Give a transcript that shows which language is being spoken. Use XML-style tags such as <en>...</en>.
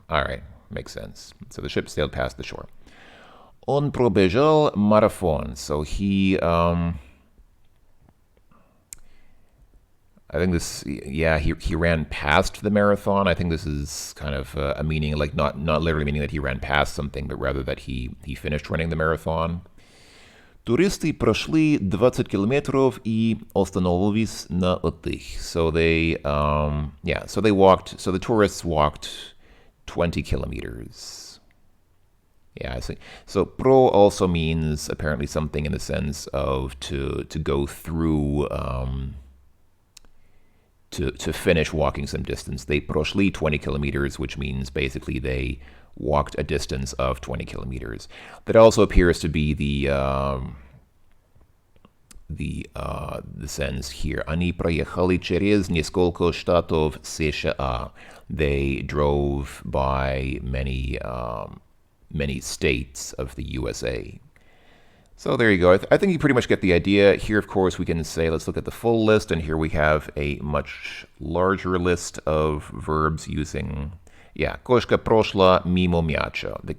<en>All right, makes sense. So the ship sailed past the shore.</en> <ru>On pробежал марафон.</ru> <en>So he, I think this, yeah, he ran past the marathon. I think this is kind of a meaning, like not literally meaning that he ran past something, but rather that he finished running the marathon.</en> <ru>Туристы прошли 20 километров и остановились на отдых.</ru> <en>So they, so they walked, so the tourists walked 20 kilometers. Yeah, I see. So pro also means apparently something in the sense of to go through, to finish walking some distance. They прошли 20 kilometers, which means basically they walked a distance of 20 kilometers. That also appears to be the sense here.</en> <ru>Они проехали через несколько штатов США.</ru> <en>They drove by many states of the USA. So there you go. I think you pretty much get the idea. Here, of course, we can say, let's look at the full list, and here we have a much larger list of verbs using,</en> <ru>кошка прошла мимо мяча.</ru>